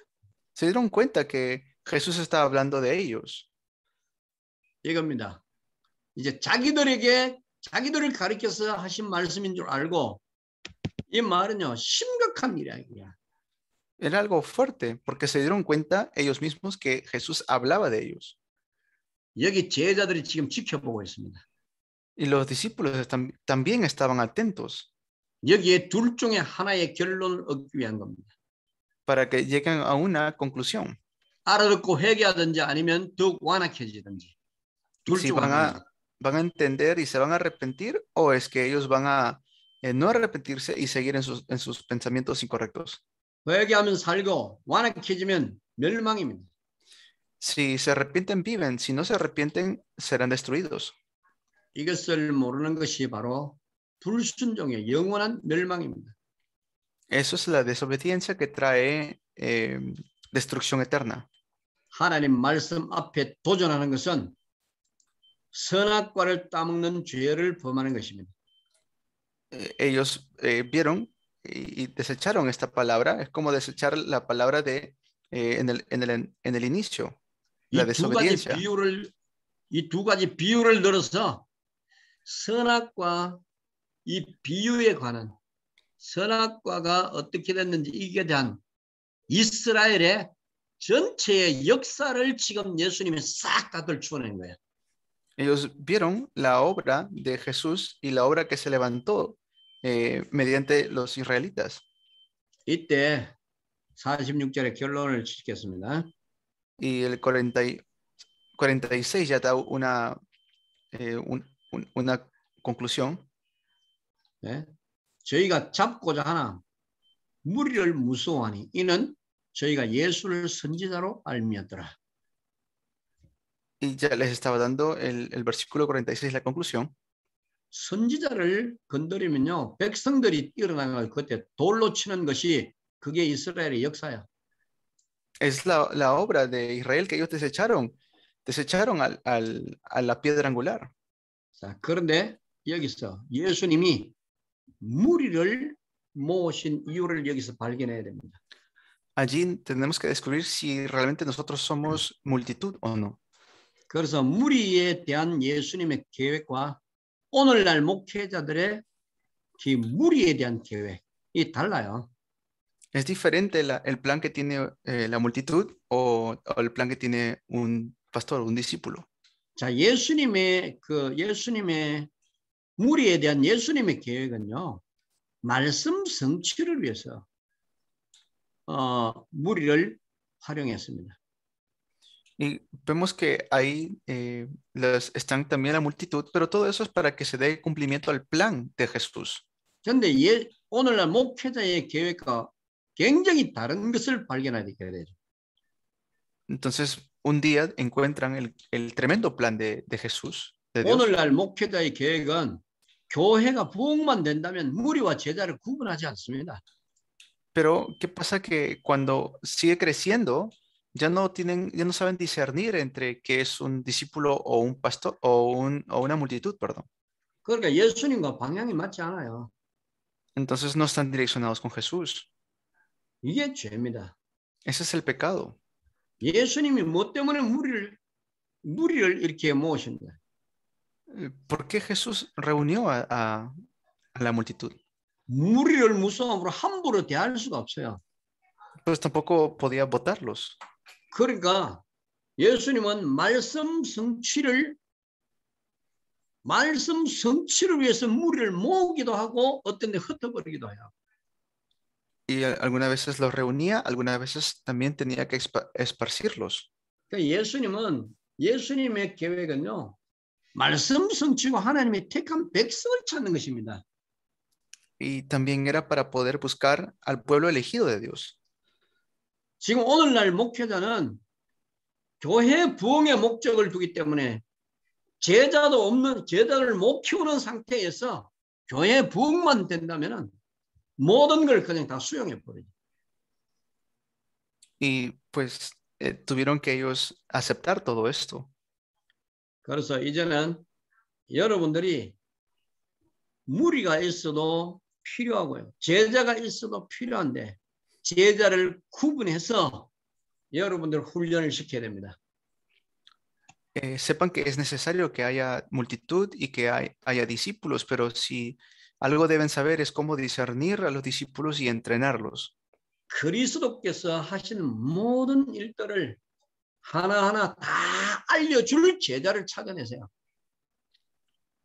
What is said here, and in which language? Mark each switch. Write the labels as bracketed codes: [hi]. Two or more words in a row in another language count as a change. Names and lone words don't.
[es] Se dieron cuenta que Jesús estaba hablando de ellos. [ko] 이겁니다. 이제 자기들을 가리켜서 하신 말씀인 줄 알고 이 말은요 심각한 일이야. [es] Era algo fuerte porque se dieron cuenta ellos mismos que Jesús hablaba de ellos. [ko] 여기 제자들이 지금 지켜보고 있습니다. [es] Y los discípulos también estaban atentos [ko] 여기에 둘 중에 하나의 결론을 얻기 위한 겁니다. [es] para que lleguen a una conclusión. [ko] 알아듣고 회개하든지 아니면 더욱 완악해지든지 둘 [es] Si [ko] 중 하나입니다. [es] van a entender y se van a arrepentir, o es que ellos van a no arrepentirse y seguir en sus pensamientos incorrectos. [ko] 회개하면 살고 완악해지면 멸망입니다. [es] Si se arrepienten, viven. Si no se arrepienten, serán destruidos. [ko] 이것을 모르는 것이 바로 불순종의 영원한 멸망입니다. [es] Eso es la desobediencia que trae destrucción eterna. [ko] 하나님 말씀 앞에 도전하는 것은 선악과를 따먹는 죄를 범하는 것입니다. [es] Ellos vieron y desecharon esta palabra. Es como desechar la palabra en el inicio, la desobediencia. [ko] 이 두 가지 비유를 들어서 선악과 이 비유에 관한 선악과가 어떻게 됐는지 이게 대한 이스라엘의 전체의 역사를 지금 예수님이 싹 다 들추어낸 거예요. [es] Ellos vieron la obra de Jesús y la obra que se levantó mediante los israelitas. [ko] 이때 46절의 결론을 짓겠습니다. [es] Y el 46 ya da una conclusión. [ko] 네. 저희가 잡고자 하나 무리를 무서워하니 이는 저희가 예수를 선지자로 알미었더라. [es] Y ya les estaba dando el versículo 46, la conclusión. [ko] 선지자를 건드리면요 백성들이 뛰어나갈 그때 돌로 치는 것이 그게 이스라엘의 역사야. [es] Es la obra de Israel que ellos desecharon a la piedra angular. [ko] 자, 그런데 여기서 예수님이 무리를 모으신 이유를 여기서 발견해야 됩니다. [es] Allí tenemos que descubrir si realmente nosotros somos multitud o no. [ko] 그래서 무리에 대한 예수님의 계획과 오늘날 목회자들의 그 무리에 대한 계획이 달라요. [es] Es diferente el plan que tiene la multitud o el plan que tiene un pastor, un discípulo. [ko] 자, 예수님의 무리에 대한 예수님의 계획은요. 말씀 성취를 위해서 무리를 활용했습니다. [es] Y vemos que ahí están también la multitud, pero todo eso es para que se dé cumplimiento al plan de Jesús. [ko] 그런데 오늘날 목회자의 계획과 굉장히 다른 것을 발견하게 되죠. [es] Entonces, un día encuentran el tremendo plan de Jesús, de Dios. [ko] 오늘날 목회자의 계획은 교회가 부흥만 된다면 무리와 제자를 구분하지 않습니다. [es] Pero, ¿qué pasa? Que cuando sigue creciendo, ya no saben discernir entre qué es un discípulo o un pastor o una multitud, perdón. [ko] 그러니까 예수님과 방향이 맞지 않아요. [es] Entonces no están direccionados con Jesús. [ko] 이게 죄입니다. [es] Ese es el pecado. [ko] 예수님이 뭐 때문에 무리를 이렇게 모으신다? [es] ¿Por qué Jesús reunió a la multitud? [ko] 무리를 무서움으로 함부로 대할 수가 없어요. [es] Pues tampoco podía votarlos. [ko] 그러니까 예수님은 말씀 성취를 위해서 무리를 모으기도 하고 어떤 데 흩어버리기도 해요. [es] Y algunas veces los reunía, algunas veces también tenía que esparcirlos. [ko] 그러니까 예수님의 계획은요. 말씀 성취고 하나님의 택한 백성을 찾는 것입니다. [es] Y también era para poder buscar al pueblo elegido de Dios. [ko] 지금 오늘날 목회자는 교회 부흥의 목적을 두기 때문에 제자도 없는 제자를 못 키우는 상태에서 교회 부흥만 된다면은 모든 걸 그냥 다 수용해 버리죠. [es] Y pues tuvieron que ellos aceptar todo esto. [ko] 그래서 이제는 여러분들이 무리가 있어도 필요하고요. 제자가 있어도 필요한데 제자를 구분해서 여러분들 훈련을 시켜야 됩니다. [es] Sepan que es necesario que haya multitud y que haya discípulos, pero si algo deben saber es cómo discernir a los discípulos y entrenarlos. [ko] 그리스도께서 하시는 모든 일들을 하나하나 다 알려줄 제자를 찾아내세요.